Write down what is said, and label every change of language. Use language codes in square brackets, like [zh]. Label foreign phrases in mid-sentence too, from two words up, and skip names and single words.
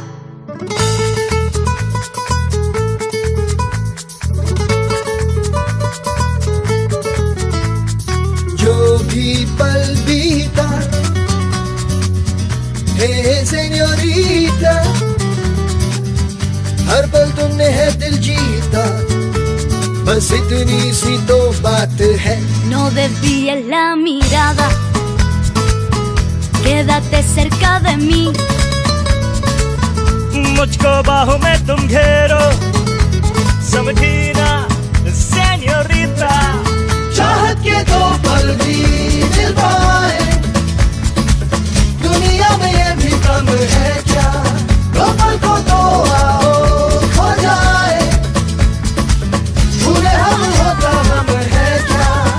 [hi] जो भी पल बीता हे सेन्योरिटा, हर पल तुमने है दिल जीता, बस इतनी सी तो बात है। [es] No desvíes la mirada, quédate cerca de mí. [hi] मुझको बाहों में तुम घेरो, समझी ना सेन्योरिटा। चाहत के दो पल भी मिल पाए दुनिया में ये भी कम है क्या, दो पल को तो आओ खो जाए, पूरे हम होता हम है क्या।